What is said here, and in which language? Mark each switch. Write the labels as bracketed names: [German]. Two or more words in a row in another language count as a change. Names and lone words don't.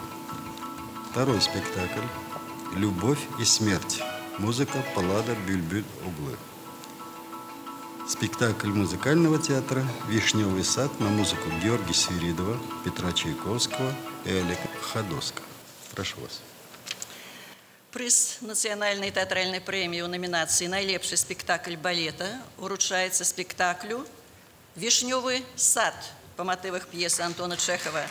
[Russian] Второй спектакль – «Любовь и смерть». Музыка Паллада Бюльбюль-Оглы. Спектакль Музыкального театра «Вишневый сад» на музыку Георгия Свиридова, Петра Чайковского и Олега Ходоска. Прошу вас. [Belarusian] Прыз нацыянальнай тэатральнай прэміі ў намінацыі «Найлепшы спектакль балета» уручаецца спектаклю «Вишневый сад» па матывах п'есы Антона Чэхова.